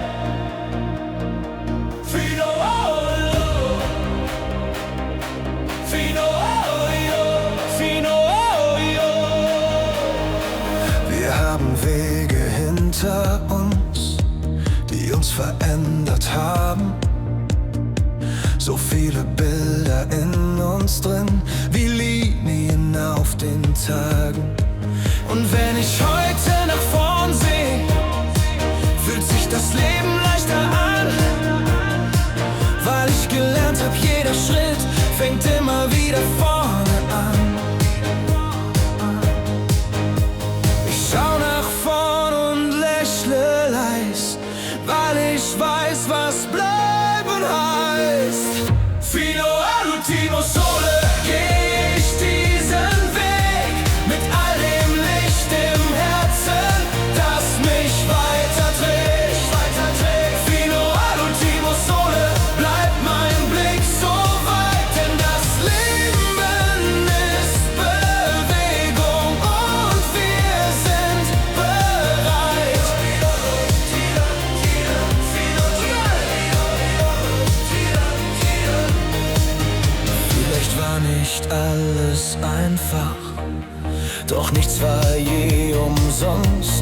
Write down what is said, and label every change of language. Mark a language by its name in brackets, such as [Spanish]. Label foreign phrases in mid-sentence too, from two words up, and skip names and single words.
[Italian] fino allo, fino io. [German] Wir haben Wege hinter uns, die uns verändert haben. So viele Bilder in uns drin, wie Linien auf den Tagen. Und wenn ich heute nach vorn sehe, fühlt sich das Leben leichter an, weil ich gelernt hab, jeder Schritt fängt immer wieder vorne an. Ich schau nach vorn und lächle leis, weil ich weiß, was bleiben heißt. [Italian] Fino all'ultimo sole [German] geh ich diesen Weg mit all dem Licht im Herzen, das mich weiterträgt. [Italian] Fino all'ultimo sole [German] bleibt mein Blick so weit, denn das Leben ist Bewegung und wir sind bereit. Vielleicht war nicht alles einfach, doch nichts war je umsonst.